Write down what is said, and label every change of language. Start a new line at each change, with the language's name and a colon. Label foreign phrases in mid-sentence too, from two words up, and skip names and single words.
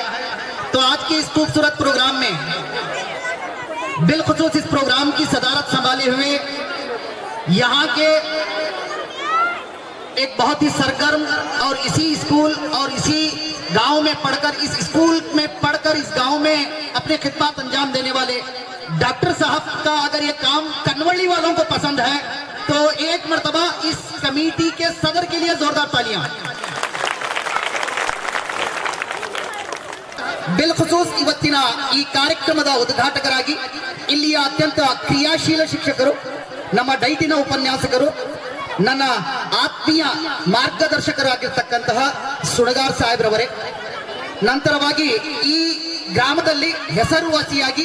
Hindi: तो आज के इस खूबसूरत प्रोग्राम में बिलखुसूस इस प्रोग्राम की सदारत संभाले हुए यहाँ के एक बहुत ही सरगर्म और इसी स्कूल और इसी गांव में पढ़कर इस स्कूल में पढ़कर इस गांव में अपने खिदमत अंजाम देने वाले डॉक्टर साहब का अगर ये काम कन्वर्ली वालों को पसंद है तो एक मर्तबा इस कमेटी के सदर के लिए जोरदार तालियां।
Kannada: बिलखुसूस ಇವತ್ತಿನ ಈ ಕಾರ್ಯಕ್ರಮದ ಉದ್ಘಾಟಕರಾಗಿ ಇಲ್ಲಿಯ ಅತ್ಯಂತ ಕ್ರಿಯಾಶೀಲ ಶಿಕ್ಷಕರು, ನಮ್ಮ ಡೈಟಿನ ಉಪನ್ಯಾಸಕರು, ನನ್ನ ಆತ್ಮೀಯ ಮಾರ್ಗದರ್ಶಕರಾಗಿರ್ತಕ್ಕಂತಹ ಸುಣಗಾರ್ ಸಾಹೇಬ್ರವರೇ, ನಂತರವಾಗಿ ಈ ಗ್ರಾಮದಲ್ಲಿ ಹೆಸರುವಾಸಿಯಾಗಿ